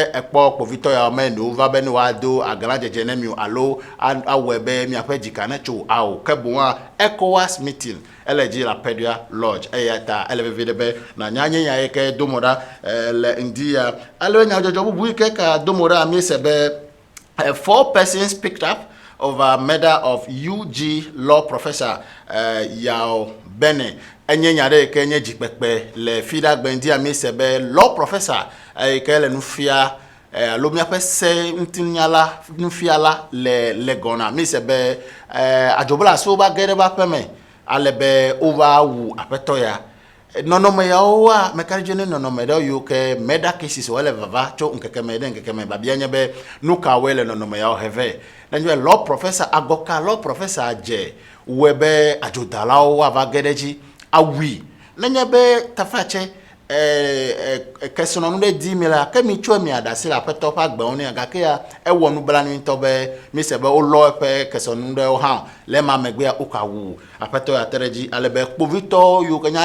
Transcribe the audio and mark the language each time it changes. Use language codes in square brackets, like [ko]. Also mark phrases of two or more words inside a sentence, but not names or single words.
[ee] ekpɔ kpovitɔ yawo me ne wova be ne woado aglãdzedze ne mi alo awɔe be míaƒe dzika ne tso awo ke boŋa ECOWAS meeting ele dzi le Apedua Lodge eya ta ele veve ɖe be nanya nya yi ke domo ɖa le ŋdi ya ale nyadzɔdzɔ bubu yi ke ka domo ɖa mi se be [en] 4 persons picked up over murder of UG law professor Yao Bene. [ee] Enye nyare ke nye dzikpekpe le Fidagbe ndi ami se be [en] law professor [ee] ke le nufia lo miaƒe se ŋutinyala nufiala le gɔna mi se be adzobla so ba ge ɖe ba ƒe me ale be ova wu aƒetɔ ya nɔnɔme yawoa mekaɖedze ne nɔnɔme ɖewo yiwo ke [en] murder cases [ee] wole vava tso ŋkeke me ɖe ŋkeke me babia nye be nu kawoe le nɔnɔme yawo heve nenye be [en] law professor [ee] agɔka law professor dze wɔe be adzodalawo woava ge ɖe dzi awui nenye be tafatse kesɔnɔnu ɖe di mi la ke mi tso mi aɖasi le aƒetɔ ƒe agbewo ne gake ya ewɔ nublanui ŋutɔ be mi se be wolɔ eƒe kesɔnu ɖewo hã le ma megbea woka wu aƒetɔ ya te ɖe dzi ale be kpovitɔ yiwo ke nye